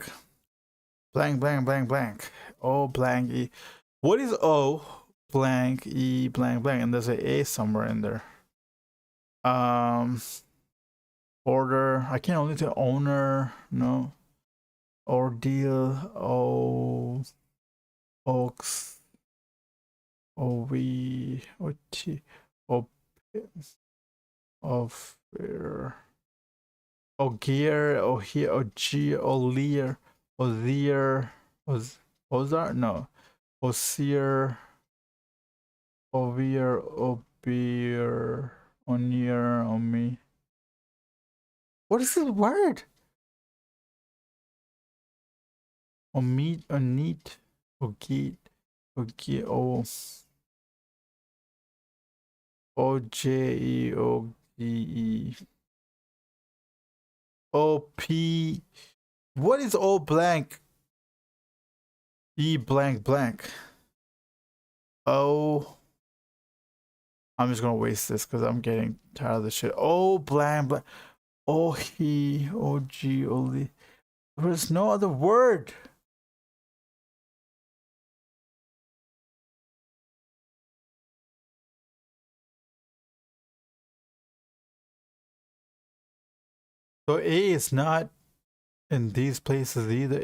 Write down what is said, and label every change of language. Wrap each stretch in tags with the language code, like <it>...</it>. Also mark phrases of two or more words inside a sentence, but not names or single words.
<en>Blank blank blank blank. O blank E. What is O blank E blank blank? And there's an A somewhere in there. Order. I can't only say owner. No. Ordeal. O. Oaks. O V. O T. O. Of. O gear. O here. O G. O lear. O there. Ozar? No. Osier. Ovier. Obier. Onier. Omi. What is this word? Omit. Onit. Ogit. Ogi. O. O J E O D E. O P. What is O blank? E blank blank. O. I'm just gonna waste this because I'm getting tired of this shit. O blank blank. O he. O G. O Lee. There's no other word. So A is not in these places either.</en>